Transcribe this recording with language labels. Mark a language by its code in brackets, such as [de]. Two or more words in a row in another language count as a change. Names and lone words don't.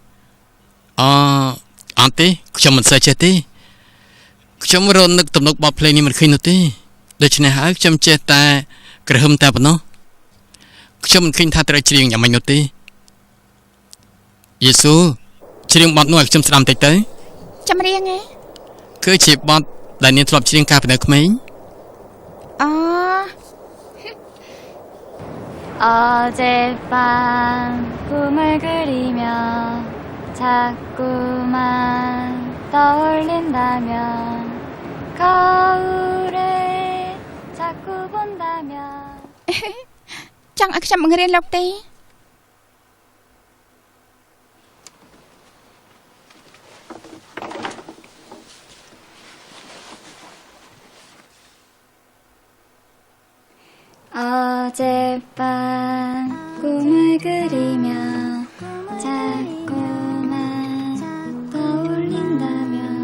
[km] អត់ទេខ្ញុំមិនសូវចេះទេខ្ញុំរនឹកទំនុកបទភ្លេងនេះមិនឃើញនោះទេដូច្នេះហើយខ្ញុំចេះតែក្រហឹមតែប៉ុណ្ណោះខ្ញុំមិនឃើញថាត្រូវច្រៀងយ៉ាងម៉េចនោះទេយេស៊ូច្រៀងបទនោះឲ្យខ្ញុំស្ដាប់បន្តិចទៅ ចម្រៀងហ៎ គឺជាបទដែលនាងធ្លាប់ច្រៀងកាលពីនៅក្មេង អូ [ko] 어젯밤 꿈을 그리며 자꾸만 떠올린다면 거울을 자꾸 본다면 [km] ចង់ឲ្យខ្ញុំបង្រៀនលោកទេ [ko] 어젯밤 꿈을 그리며 자꾸만 떠올린다면